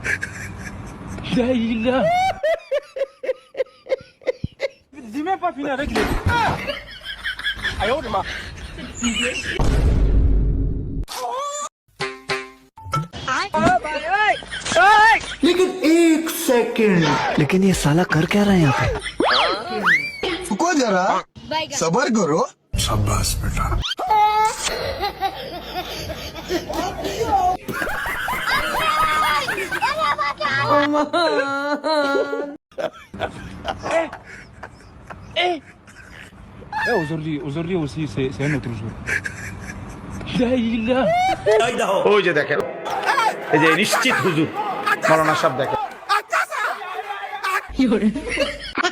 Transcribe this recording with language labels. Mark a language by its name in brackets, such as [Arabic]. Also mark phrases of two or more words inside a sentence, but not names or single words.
[French] Daïla. J'ai même pas fini avec les [Hindi] लेकिन ये साला कर क्या रहा है यहाँ पे? रुको जरा सबर करो शाबाश बेटा [French] Aujourd'hui aussi, c'est un autre jour. Daïla. [Bangla] ওই যে দেখেন, এই যে নিশ্চিত হুজুর মৌলানা সাহেব দেখেন,